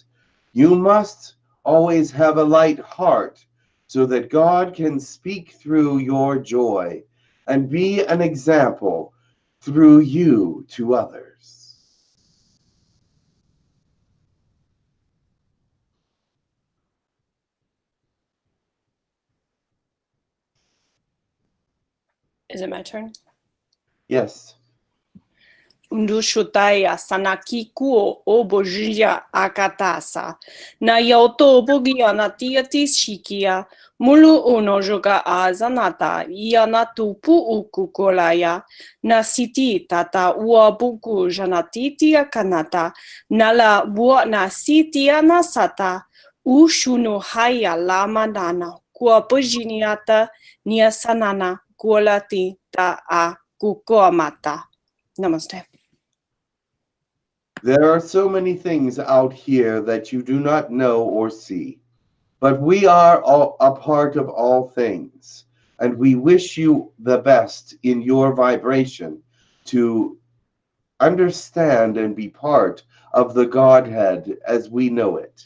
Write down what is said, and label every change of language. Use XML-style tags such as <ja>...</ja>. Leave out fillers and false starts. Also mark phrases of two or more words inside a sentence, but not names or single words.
<en>You must always have a light heart so that God can speak through your joy and be an example through you to others. Is it my turn? Yes. Undushutaya sanaki kuo obojia akatasa. Na yoto bogia na tiati shikia. Mulu unojoga azanata. Ianatu pu ukukolaya. Na siti tata uabuku janatitia kanata. Nala bua na siti anasata. Ushunu haya lama nana. Kua bojiniata nia sanana. Kuolati ta a kukoamata. Namaste. There are so many things out here that you do not know or see. But we are all a part of all things, and we wish you the best in your vibration to understand and be part of the Godhead as we know it.</en>